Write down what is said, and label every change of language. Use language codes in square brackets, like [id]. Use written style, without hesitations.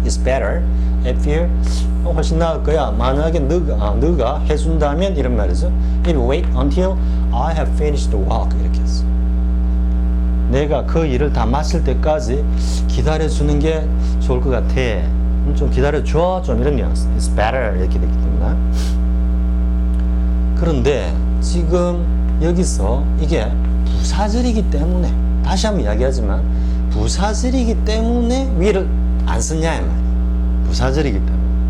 [en] It's better if you 훨씬 나을 거야. [ko] 만약에 너가 해준다면 이런 말이죠. [en] If you wait until I have finished the work 이렇게 했어. [ko] 내가 그 일을 다 마칠 때까지 기다려주는 게 좋을 것 같아. 좀 기다려줘. 좀 이런 뉘앙스. It's better 이렇게 됐기 때문에. 그런데 지금 여기서 이게 부사절이기 때문에 다시 한번 이야기하지만 부사절이기 때문에 will을 안 썼냐 이 말이야. 부사절이기 때문에.